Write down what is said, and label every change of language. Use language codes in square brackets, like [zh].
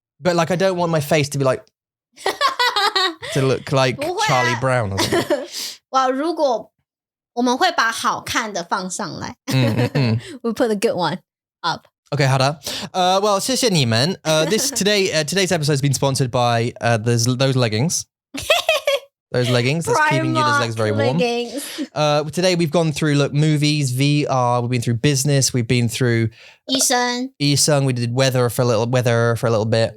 [en] But like, I don't want my face to be like... to look like Charlie Brown or something. [zh] 哇，如果我们会把好看的放上来 [en] We put a good one up. [zh] Okay, 好的。Well, 谢谢你们。 [en] Today's episode has been sponsored by those leggings. Those leggings. That's keeping you those legs very warm. Today we've gone through movies, VR. We've been through business. We've been through [zh] 医生 [en] We did weather for a little bit.